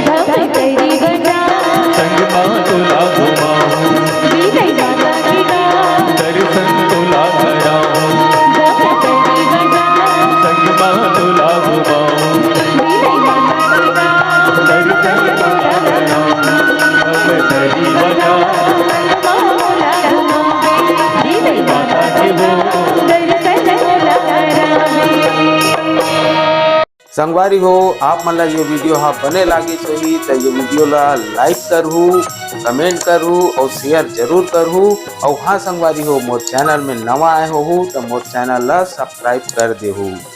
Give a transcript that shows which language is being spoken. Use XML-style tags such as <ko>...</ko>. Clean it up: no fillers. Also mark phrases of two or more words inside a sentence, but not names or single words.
<hne>संग माँ तुला घुमाऊं, दर्शन तुला कराऊं। संग माँ तुला घुमाऊं, दर्शन तुला कराऊं। अब दरी बजा माता की वो संगवारी हो आप मन ला ये वीडियो हा बने लागी होही तो ये वीडियो ला लाइक करहू, कमेंट करहू और शेयर जरूर करहू। और हाँ संगवारी हो मोर चैनल में नवा आए हो तो मोर चैनल ला सब्सक्राइब कर देहू।</hne>